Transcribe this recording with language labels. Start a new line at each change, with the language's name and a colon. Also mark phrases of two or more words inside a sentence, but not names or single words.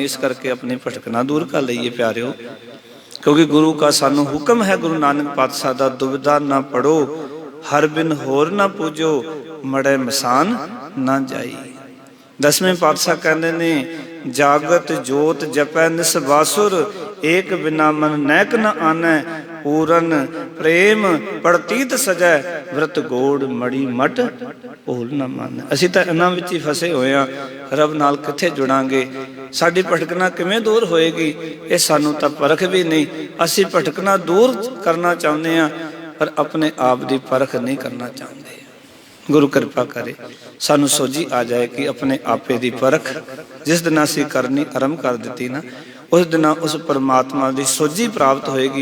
Punjabi: ਇਸ ਕਰਕੇ ਆਪਣੀ ਭਟਕਣਾ ਦੂਰ ਕਰ ਲਈਏ ਪਿਆਰਿਓ, ਕਿਉਂਕਿ ਗੁਰੂ ਕਾ ਸਾਨੂੰ ਹੁਕਮ ਹੈ, ਗੁਰੂ ਨਾਨਕ ਪਾਤਸ਼ਾਹ ਦਾ, ਦੁਬਿਧਾ ਨਾ ਪੜੋ ਹਰ ਬਿਨ ਹੋਰ ਨਾ ਪੂਜੋ, ਮੜੇ ਮਸਾਨ ਨਾ ਜਾਈ। ਦਸਵੇਂ ਪਾਤਸ਼ਾਹ ਕਹਿੰਦੇ ਨੇ,
Braj: ਜਾਗਤ ਜੋਤ ਜਪੈ ਨਿਸਵਾਸੁਰ, ਏਕ ਬਿਨਾ ਮਨ ਨੈਕ ਨ ਆਨੈ, पूरन प्रेम पड़तीत सजै व्रत गोड़ मड़ी मट भूल न मन।
Punjabi: ਅਸੀਂ ਤਾਂ ਇਹਨਾਂ ਵਿੱਚ ਹੀ ਫਸੇ ਹੋਏ ਹਾਂ। ਰੱਬ ਨਾਲ ਕਿੱਥੇ ਜੁੜਾਂਗੇ? ਸਾਡੀ ਭਟਕਣਾ ਕਿਵੇਂ ਦੂਰ ਹੋਏਗੀ? ਇਹ ਸਾਨੂੰ ਤਾਂ ਪਰਖ ਵੀ ਨਹੀਂ। ਅਸੀਂ ਭਟਕਣਾ ਦੂਰ ਕਰਨਾ ਚਾਹੁੰਦੇ ਹਾਂ ਪਰ ਆਪਣੇ ਆਪ ਦੀ ਪਰਖ ਨਹੀਂ ਕਰਨਾ ਚਾਹੁੰਦੇ। ਗੁਰੂ ਕਿਰਪਾ ਕਰੇ ਸਾਨੂੰ ਸੋਝੀ ਆ ਜਾਏ ਕਿ ਆਪਣੇ ਆਪੇ ਦੀ ਪਰਖ ਜਿਸ ਦਿਨ ਅਸੀਂ ਕਰਨੀ ਆਰੰਭ ਕਰ ਦਿੱਤੀ ਨਾ, ਉਸ ਦਿਨ ਉਸ ਪਰਮਾਤਮਾ ਦੀ ਸੋਝੀ ਪ੍ਰਾਪਤ ਹੋਏਗੀ।